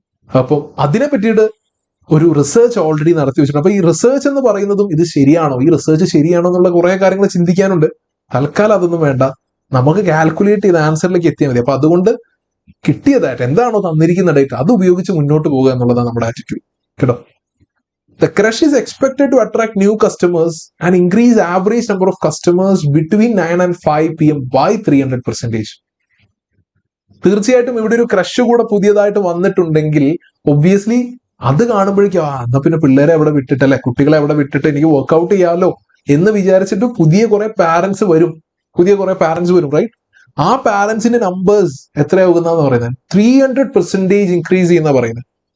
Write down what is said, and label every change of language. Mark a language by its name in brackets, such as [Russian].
[Malayalam] അപ്പം അതിനെ പറ്റിയിട്ട് ഒരു റിസർച്ച് ഓൾറെഡി നടത്തി വെച്ചിട്ടുണ്ട്. അപ്പൊ ഈ റിസർച്ച് എന്ന് പറയുന്നതും ഇത് ശരിയാണോ, ഈ റിസർച്ച് ശരിയാണോ എന്നുള്ള കുറെ കാര്യങ്ങൾ ചിന്തിക്കാനുണ്ട്. തൽക്കാലം അതൊന്നും വേണ്ട, നമുക്ക് കാൽക്കുലേറ്റ് ചെയ്ത് ആൻസറിലേക്ക് എത്തിയാൽ മതി. അപ്പൊ അതുകൊണ്ട് കിട്ടിയതായിട്ട് എന്താണോ തന്നിരിക്കുന്ന ഡേറ്റ് അത് ഉപയോഗിച്ച് മുന്നോട്ട് പോകുക എന്നുള്ളതാണ് നമ്മുടെ ആറ്റിറ്റ്യൂഡ് കേട്ടോ. [English] The crush is expected to attract new customers and increase average number of customers between 9 and 5 PM by 300%. [Malayalam] തീർച്ചയായിട്ടും ഇവിടെ ഒരു ക്രഷ് കൂടെ പുതിയതായിട്ട് വന്നിട്ടുണ്ടെങ്കിൽ ഒബ്വിയസ്ലി അത് കാണുമ്പോഴേക്കും എന്നാ പിന്നെ പിള്ളേരെ എവിടെ വിട്ടിട്ടല്ലേ, കുട്ടികളെ എവിടെ വിട്ടിട്ട് എനിക്ക് വർക്ക്ഔട്ട് ചെയ്യാമല്ലോ എന്ന് വിചാരിച്ചിട്ട് പുതിയ കുറെ പാരന്റ്സ് വരും, റൈറ്റ്? ആ പാരന്റ്സിന്റെ നമ്പേഴ്സ് എത്രയാകുന്ന പറയുന്നത് 300% ഇൻക്രീസ് ചെയ്യുന്ന പറയുന്നത്.